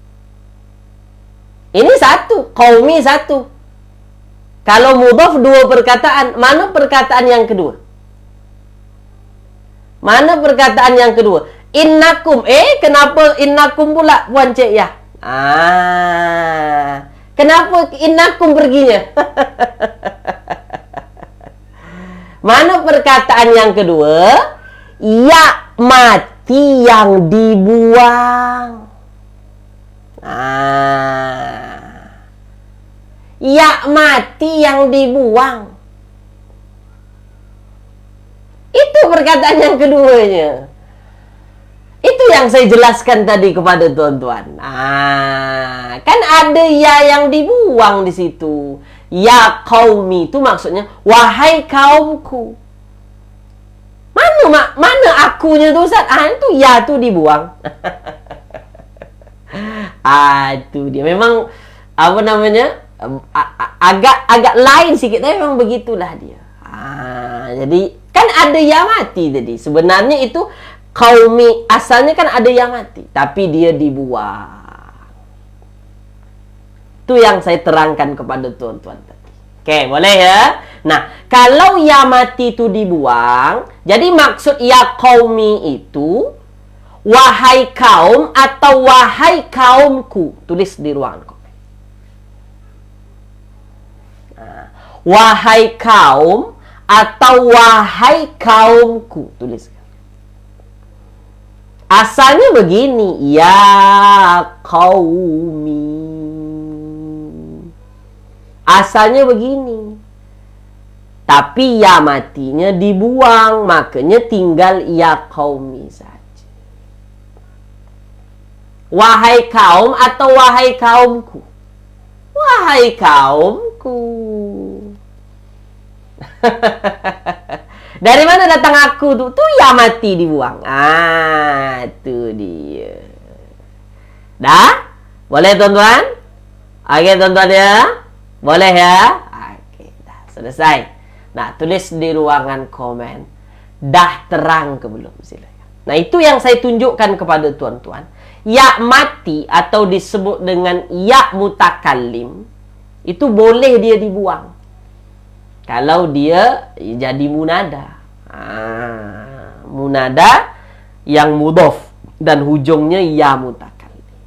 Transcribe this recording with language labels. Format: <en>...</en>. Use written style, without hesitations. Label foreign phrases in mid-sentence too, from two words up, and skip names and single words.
<ms>Ini satu. Qaumi satu. Kalau mudhaf dua perkataan, mana perkataan yang kedua? Mana perkataan yang kedua? Innakum. Kenapa innakum pula Puan Cik Yah? Kenapa innakum perginya? Mana perkataan yang kedua? Ya mati yang dibuang. Ya mati yang dibuang. Itu perkataan yang keduanya. Itu yang saya jelaskan tadi kepada tuan-tuan. Kan ada ya yang dibuang di situ.</ms> <ar>يا قومي</ar> <ms>itu maksudnya wahai kaumku. Mana akunya tu Ustaz? Itu ya tu dibuang. Itu dia. Memang apa namanya? Agak lain sikit, tapi memang begitulah dia. Jadi kan ada yang mati tadi. Sebenarnya itu qaumi, asalnya kan ada yang mati, tapi dia dibuang. Itu yang saya terangkan kepada tuan-tuan tadi. Okey, boleh ya? Nah, kalau ya mati itu dibuang, jadi maksud</ms> <ar>يا قومي</ar> <ms>itu wahai kaum atau wahai kaumku. Tulis di ruang. Wahai kaum atau wahai kaumku. Tuliskan. Asalnya begini.</ms> <ar>يا قومي.</ar> <ms>Asalnya begini. Tapi ya matinya dibuang. Makanya tinggal</ms> <ar>يا قومي</ar> <ms>saja. Wahai kaum atau wahai kaumku. Wahai kaumku. Dari mana datang aku tu? Tu ya mati dibuang. Tu dia. Dah? Boleh tuan-tuan? Okey tuan-tuan ya? Boleh ya? Okey, dah selesai. Nah, tulis di ruangan komen. Dah terang ke belum? Silakan. Nah, itu yang saya tunjukkan kepada tuan-tuan. Ya mati atau disebut dengan</ms> <ar>ياء المتكلم</ar> <ms>itu boleh dia dibuang. kalau dia jadi munada. Munada yang mudhaf dan hujungnya</ms> <ar>ياء المتكلم.</ar>